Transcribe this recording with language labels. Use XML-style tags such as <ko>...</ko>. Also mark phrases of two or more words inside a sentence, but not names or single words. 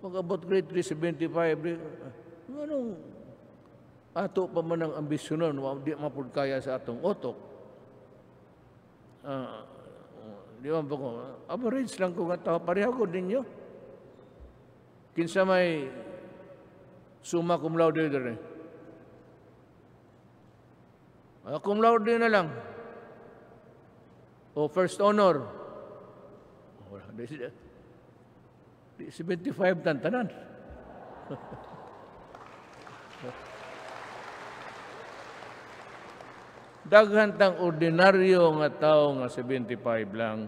<ceb>Pag-abot grade 3, 75, anong ato pa man ang ambisyonon, di mapud kaya sa atong utok. Di ba ko, average lang ko nga tao, pareho ko ninyo. Kinsa may</ceb> <la>summa cum laude</la> <ceb>rin.</ceb> <la>Cum laude</la> <ceb>na lang. O first honor. Di 75 tantanan. Daghan tang ordinaryo nga tao nga 75 lang.</ceb>